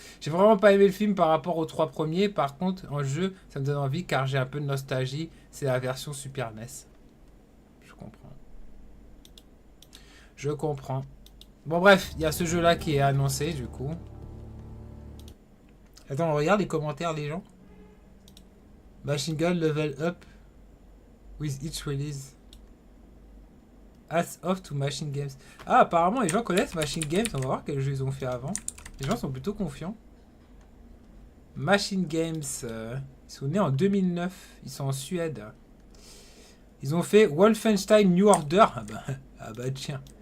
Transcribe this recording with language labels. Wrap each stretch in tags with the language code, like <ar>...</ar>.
<fr>J'ai vraiment pas aimé le film par rapport aux 3 premiers. Par contre, en jeu, ça me donne envie car j'ai un peu de nostalgie. C'est la version Super NES. Je comprends. Je comprends. Bon bref, il y a ce jeu là qui est annoncé du coup. Attends, on regarde les commentaires des gens.</fr> <en>Machine Gun level up with each release. As off to Machine Games.</en> <fr>Ah, apparemment, les gens connaissent Machine Games. On va voir quel jeu ils ont fait avant. Les gens sont plutôt confiants. Machine Games. Ils sont nés en 2009. Ils sont en Suède. Ils ont fait Wolfenstein New Order. Ah bah tiens.</fr>